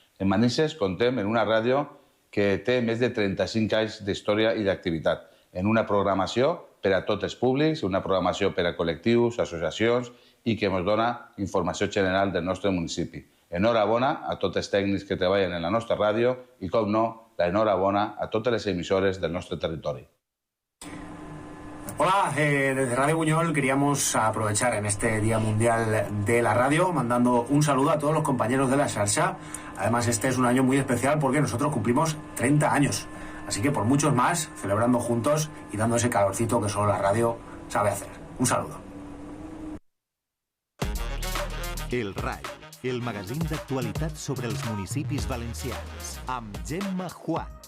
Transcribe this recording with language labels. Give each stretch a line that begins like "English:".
Catalan: En Manises contem en una ràdio que té més de 35 anys d'història i d'activitat, en una programació per a tots els públics, una programació per a col·lectius, associacions, i que ens dona informació general del nostre municipi. Enhorabona a tots els tècnics que treballen en la nostra ràdio i, com no, l'enhorabona a totes les emissores del nostre territori.
Spanish: Hola, desde Radio Buñol queríamos aprovechar en este Día Mundial de la Radio mandando un saludo a todos los compañeros de la Xarxa. Además, este es un año muy especial porque nosotros cumplimos 30 años. Así que por muchos más, celebrando juntos y dando ese calorcito que solo la radio sabe hacer. Un saludo.
Catalan: El RAI, el magazín d'actualitat sobre els municipis valencians, amb Gemma Juan.